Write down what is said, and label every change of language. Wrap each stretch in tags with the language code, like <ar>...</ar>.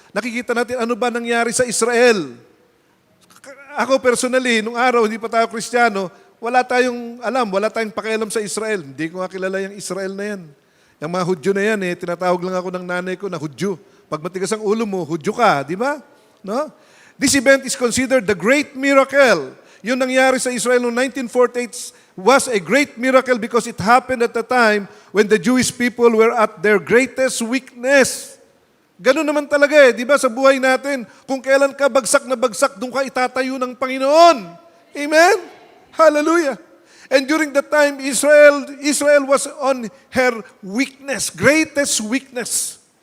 <tl>Nakikita natin ano ba nangyari sa Israel. Ako personally, nung araw hindi pa tayo Kristiyano, wala tayong alam, wala tayong pakialam sa Israel. Hindi ko nga kilala yung Israel na yan. Yung mga Hudyo na yan, tinatawag lang ako ng nanay ko na Hudyo. Pag matigas ang ulo mo, Hudyo ka, di ba? No?</tl> <en>This event is considered the great miracle.</en> <tl>Yung nangyari sa Israel noong</tl> <en>1948 was a great miracle because it happened at the time when the Jewish people were at their greatest weakness.</en> <tl>Ganun naman talaga di ba sa buhay natin, kung kailan ka bagsak na bagsak, doon ka itatayo ng Panginoon. Amen? Hallelujah.</tl> <en>And during that time, Israel was on her weakness, greatest weakness.</en>